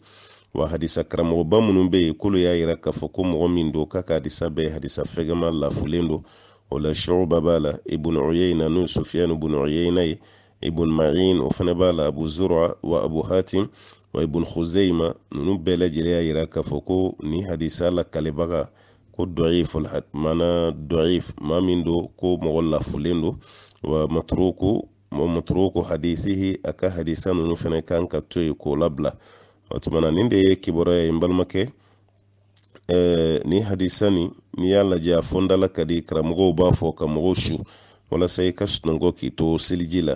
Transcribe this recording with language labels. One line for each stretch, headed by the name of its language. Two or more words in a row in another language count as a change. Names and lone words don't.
Bambara: Wa hadisa karamɔgɔba minnu bɛ yen, k'olu y'a yira k'a fɔ ko mɔgɔ min don k'a ka hadisa bɛɛ hadisa fɛgɛma lafulen don. O la Shu'ba b'a la, Ibn Uyayna n'o ye Sufyan ibn Uyayna ye, Ibn Ma'in o fana b'a la, Abu Zur'a wa Abu Hatim wa Ibn Khuzayma, ninnu bɛɛ lajɛlen y'a yira k'a fɔ ko ni hadisa la kalebaga, ko da'if, mana da'if, maa min don ko mɔgɔ lafulen don.
Arabic: ومتروك حديثه,
Bambara: a ka hadisa ninnu fana kan ka to yen k'o labila. O tumana nin de ye kibaruya ye n balimakɛ. Ni hadisa nin n'i y'a lajɛ a fɔndala ka di, karamɔgɔw b'a fɔ ka mɔgɔw su walasa i ka sunɔgɔ k'i to seliji la.